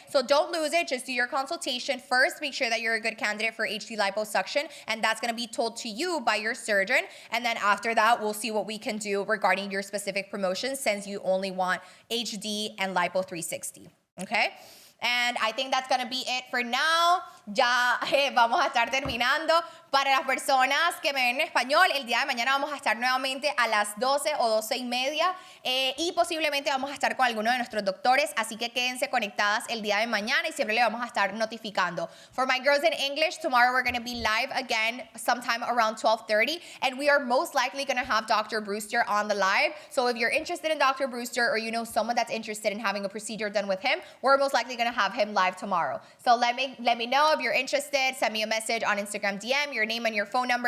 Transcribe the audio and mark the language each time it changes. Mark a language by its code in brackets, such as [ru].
[en] So don't lose it, just do your consultation first. Make sure that you're a good candidate for HD liposuction, and that's gonna be told to you by your surgeon. And then after that, we'll see what we can do regarding your specific promotions, since you only want HD and lipo 360, okay? And I think that's gonna be it for now. [es] Ya vamos a estar terminando. Para las personas que me ven en español, el día de mañana vamos a estar nuevamente a las 12 o 12:30 y posiblemente vamos a estar con alguno de nuestros doctores, así que quédense conectadas el día de mañana y siempre le vamos a estar notificando. [en] For my girls in English, tomorrow we're going to be live again sometime around 12:30, and we are most likely going to have Dr. Brewster on the live. So if you're interested in Dr. Brewster, or you know someone that's interested in having a procedure done with him, we're most likely going to have him live tomorrow. So let me know if you're interested. Send me a message on Instagram DM, your name and your phone number.